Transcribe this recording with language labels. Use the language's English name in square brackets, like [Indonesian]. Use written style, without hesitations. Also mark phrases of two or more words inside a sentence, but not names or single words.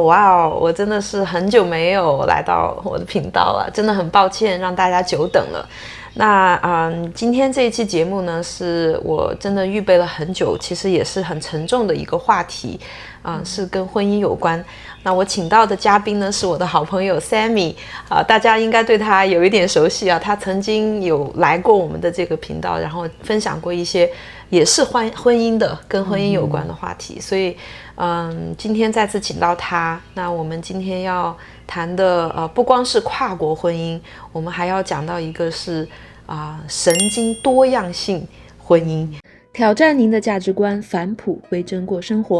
[Chinese] 哇哦，我真的是很久没有来到我的頻道了，真的很抱歉讓大家久等了。那今天這一期節目呢，是我真的預備了很久，其實也是很沉重的一個話題，是跟婚姻有關。那我請到的嘉賓呢，是我的好朋友 Sammy，大家應該對他有一點熟悉啊，他曾經有來過我們的這個頻道，然後分享過一些也是婚姻的跟婚姻有關的話題，所以今天再次請到他。那我們今天要談的不光是跨國婚姻，我們還要講到一個是神經多樣性婚姻，挑戰您的價值觀，返璞歸真過生活。